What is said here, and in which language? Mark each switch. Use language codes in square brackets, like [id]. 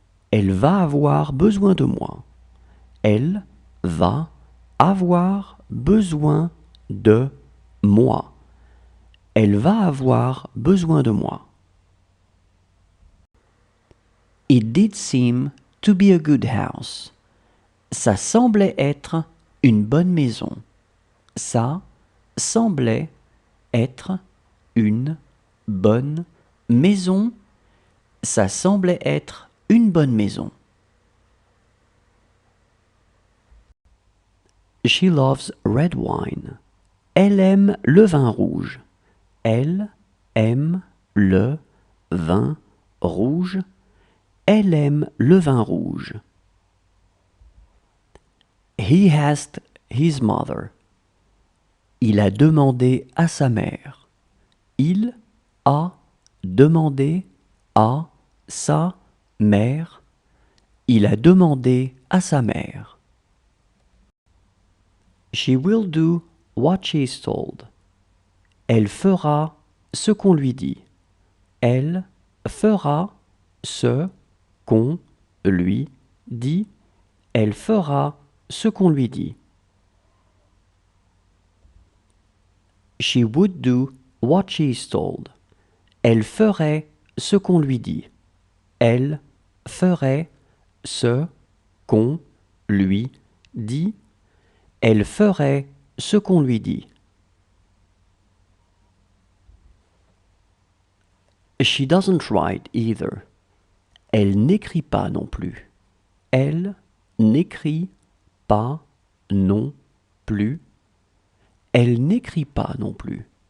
[fr] Elle va avoir besoin de moi. Elle va avoir besoin de moi. Elle va avoir besoin de moi. [en] It did seem to be a good house. [fr] Ça semblait être une bonne maison. Ça semblait être une bonne maison. Ça semblait être une bonne maison. [en] She loves red wine. [fr] Elle aime le vin rouge. Elle aime le vin rouge. Elle aime le vin rouge. [en] He asked his mother. [fr] Il a demandé à sa mère. Il a demandé à sa mère. Il a demandé à sa mère. [en] She will do what she is told. [fr] Elle fera ce qu'on lui dit. Elle fera ce qu'on lui dit. Elle fera ce qu'on lui dit. [en] She would do what she is told. [fr] Elle ferait ce qu'on lui dit. Elle ferait ce qu'on lui dit. Elle ferait ce qu'on lui dit. [en] She doesn't write either. [fr] Elle n'écrit pas non plus. Elle n'écrit pas non plus. Elle n'écrit pas non plus.